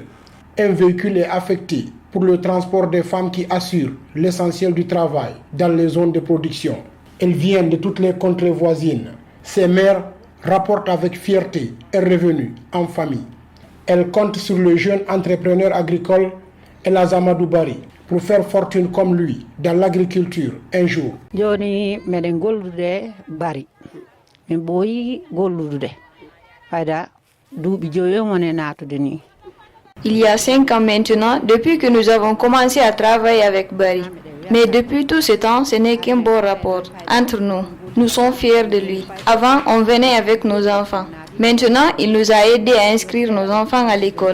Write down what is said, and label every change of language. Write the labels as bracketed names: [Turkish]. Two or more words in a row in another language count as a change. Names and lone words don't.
[French] Un véhicule est affecté pour le transport des femmes qui assurent l'essentiel du travail dans les zones de production. Elles viennent de toutes les contrées voisines. Ces mères rapportent avec fierté un revenu en famille. Elles comptent sur le jeune entrepreneur agricole Elhadj Amadou Barry pour faire fortune comme lui dans l'agriculture un jour. [Fula] Joni meɗen gollude bari min ɓooyi gollude fayda duuɓi joyi woni natude ni. [French] Il y a 5 ans maintenant, depuis que nous avons commencé à travailler avec Barry. Mais depuis tout ce temps, ce n'est qu'un bon rapport entre nous. Nous sommes fiers de lui. Avant, on venait avec nos enfants. Maintenant, il nous a aidés à inscrire nos enfants à l'école.